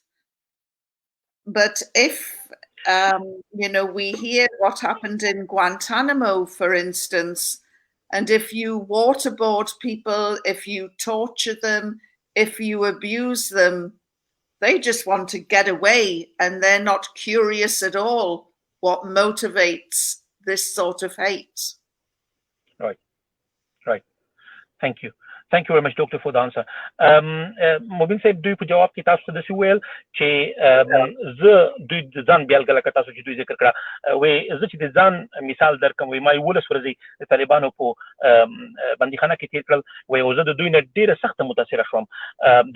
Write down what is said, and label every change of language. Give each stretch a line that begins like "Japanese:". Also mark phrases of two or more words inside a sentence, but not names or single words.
English: But if, we hear what happened in Guantanamo, for instance, and if you waterboard people, if you torture them, if you abuse them, they just want to get away, and they're not curious at all what motivates this sort of hate. Right. Thank you. Thank you very much, Doctor, for the answer.
Pashto: مبین صاحب دوی په جواب کې تاسو ته داسې وویل چې زه دوی د ځان بیلګه لکه تاسو چې دوی ذکر کړه وایي زه چې د ځان مثال درکړم وایي ما 11 ورځې د طالبانو په بندیخانه کې تېر کړل وایي او زه د دوی نه ډېره سخته متاثره شوم د